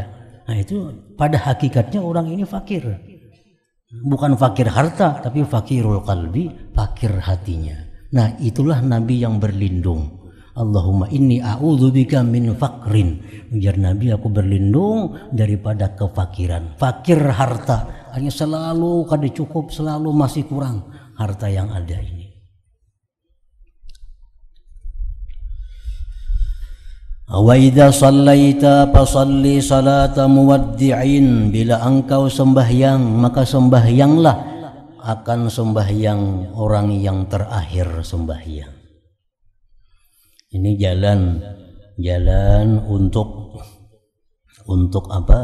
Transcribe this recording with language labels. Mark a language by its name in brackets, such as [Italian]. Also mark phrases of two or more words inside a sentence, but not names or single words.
[Indonesian] Nah, itu pada hakikatnya orang ini fakir. Bukan fakir harta, tapi [Arabic] فقير القلب, [Indonesian] fakir hatinya. Nah, itulah Nabi yang berlindung. [Arabic] اللهم إني أعوذ بك من فقر. [Indonesian] Ujar Nabi, aku berlindung daripada kefakiran. Fakir harta, hanya selalu kada cukup, selalu masih kurang harta yang ada ini. [Arabic] وإذا صليت فصل صلاة مودع. [Indonesian] Bila engkau sembahyang, maka sembahyanglah akan sembahyang orang yang terakhir sembahyang. Ini jalan untuk apa?